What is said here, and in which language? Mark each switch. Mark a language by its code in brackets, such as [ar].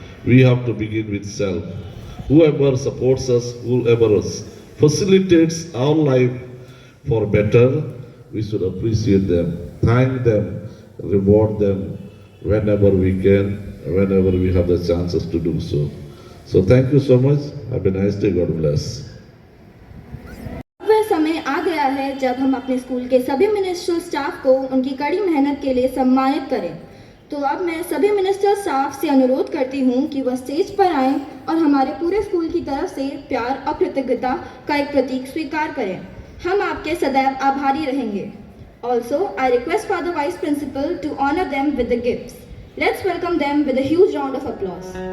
[en] We have to begin with self. Whoever supports us, whoever facilitates our life for better, we should appreciate them, thank them, reward them whenever we can, whenever we have the chances to do so. So thank you so much. Have a nice day. God bless. [hi] वह समय आ गया है जब हम अपने school के सभी ministerial staff को उनकी कड़ी मेहनत के लिए सम्मानित करें। तो अब मैं सभी मिनिस्टर स्टाफ से अनुरोध करती हूँ कि वह स्टेज पर आएं और हमारे पूरे स्कूल की तरफ से प्यार और कृतज्ञता का एक प्रतीक स्वीकार करें। हम आपके सदैव आभारी रहेंगे। [en] Also, I request for the Vice Principal to honor them with the gifts. Let's welcome them with a huge round of applause.